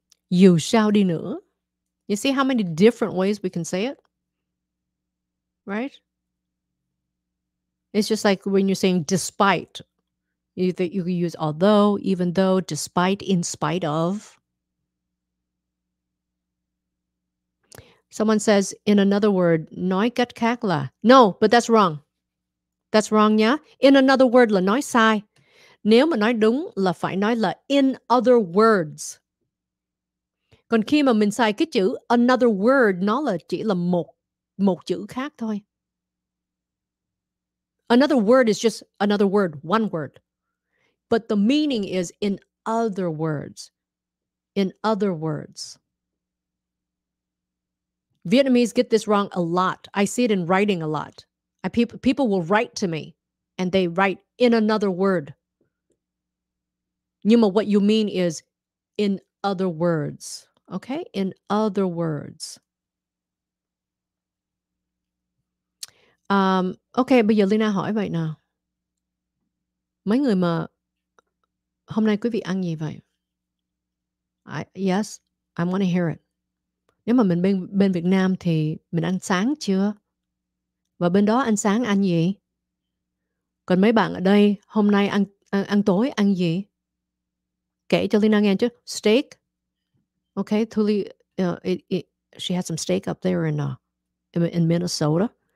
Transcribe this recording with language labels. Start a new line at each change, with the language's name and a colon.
Vietnamese: Dù sao đi nữa.
English: You see how many different ways we can say it? Right? It's just like when you're saying despite. You can use although, even though, despite, in spite of. Someone says in another word,
Vietnamese: nói cách khác là.
English: No, but that's wrong. That's wrong nhá.
Vietnamese: In another word là nói sai. Nếu mà nói đúng là phải nói là in other words. Còn khi mà mình xài cái chữ another word, nó là chỉ là một chữ khác thôi.
English: Another word is just another word, one word. But the meaning is in other words. In other words. Vietnamese get this wrong a lot. I see it in writing a lot. People will write to me and they write in another word.
Vietnamese: Nhưng mà
English: what you mean is in other words. Okay? In other words.
Vietnamese: Okay, bây giờ Lina hỏi vậy nào. Mấy người mà hôm nay quý vị ăn gì vậy?
English: Yes, I want to hear it.
Vietnamese: Nếu mà mình bên Việt Nam thì mình ăn sáng chưa? Và bên đó ăn sáng ăn gì? Còn mấy bạn ở đây hôm nay ăn tối ăn gì? Kể cho Lina nghe chứ. Steak.
English: Okay, Thuli, she had some steak up there in Minnesota.